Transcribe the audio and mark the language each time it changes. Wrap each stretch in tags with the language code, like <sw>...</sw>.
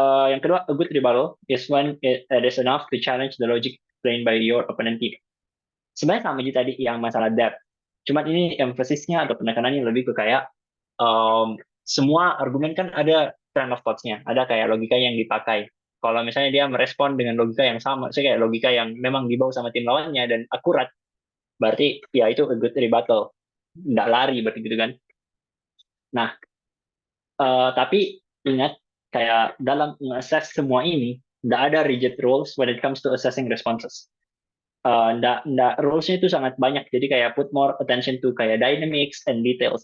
<en>Yang kedua, a good rebuttal is when it is enough to challenge the logic explained by your opponent team.</en> <id>Sebenarnya sama aja tadi yang masalah depth. Cuma ini emphasisnya atau penekanannya lebih ke kayak semua argumen kan ada train of thoughts-nya, ada kayak logika yang dipakai. Kalau misalnya dia merespon dengan logika yang sama, saya kayak logika yang memang dibawa sama tim lawannya dan akurat, berarti ya itu a good rebuttal. Nggak lari berarti gitu kan. Nah, tapi ingat kayak dalam mengakses semua ini, tidak ada rigid rules when it comes to assessing responses. Nggak rules-nya itu sangat banyak. Jadi kayak put more attention to kayak dynamics and details.</id>